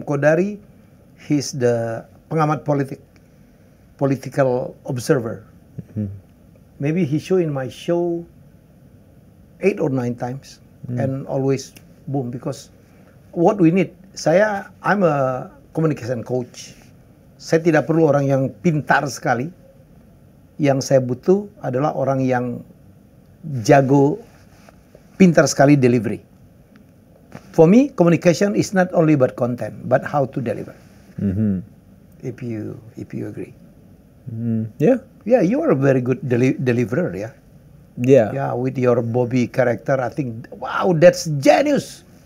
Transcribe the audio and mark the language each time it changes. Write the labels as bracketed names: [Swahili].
[English] Kodari, he's the pengamat political observer. Maybe he show in my show 8 or 9 times, and always boom, because what we need I'm a communication coach. [Indonesian] Saya tidak perlu orang yang pintar sekali. Yang saya butuh adalah orang yang jago, pintar sekali delivery. [English] For me, communication is not only about content, but how to deliver. If you agree. Yeah. Yeah, you are a very good deliverer, yeah. Yeah. Yeah, with your Bobby character, I think, wow, that's genius.